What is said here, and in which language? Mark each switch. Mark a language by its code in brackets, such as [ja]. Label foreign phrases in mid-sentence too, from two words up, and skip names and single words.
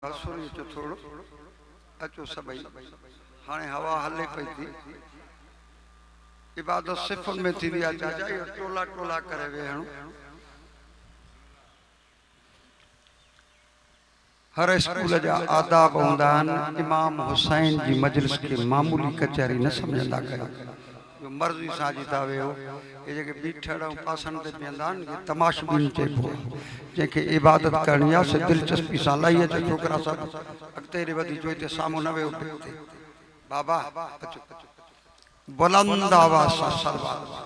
[sd] सुनी चो थोड़ो अचो सभई हाणे हवा हले पई थी इबादत सिफ़ुन में थी विया चाचा इहो टोला टोला करे वेहणो हर स्कूल जा आदाब हूंदा आहिनि इमाम हुसैन जी मजलिस खे मामूली कचहरी न सम्झंदा कयो जो मर्ज़ी सां जी था वेहो ये जेके बीठड़ ऐं पासनि ते बीहंदा आहिनि इहे तमाशबीन चइबो आहे जंहिंखे इबादत करणी आहे से दिलचस्पी सां लही अचो छोकिरा सभु अॻिते हेॾे वधी जो हिते साम्हूं न वेहो बाबा अचो बुलंद आवाज़ सां सलवात